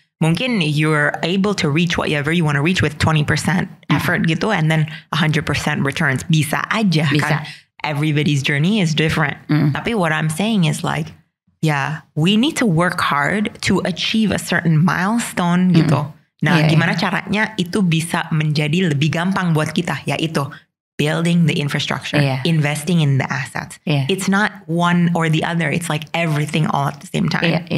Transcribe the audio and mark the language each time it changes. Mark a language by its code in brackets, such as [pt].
[en] Mungkin you're able to reach whatever you want to reach with 20% effort gitu and then 100% returns. [id] Bisa aja kan. [en] Everybody's journey is different. Tapi what I'm saying is like, we need to work hard to achieve a certain milestone gitu. [id] Nah, gimana caranya itu bisa menjadi lebih gampang buat kita? [en] Yaitu building the infrastructure, investing in the assets. It's not one or the other. It's like everything all at the same time.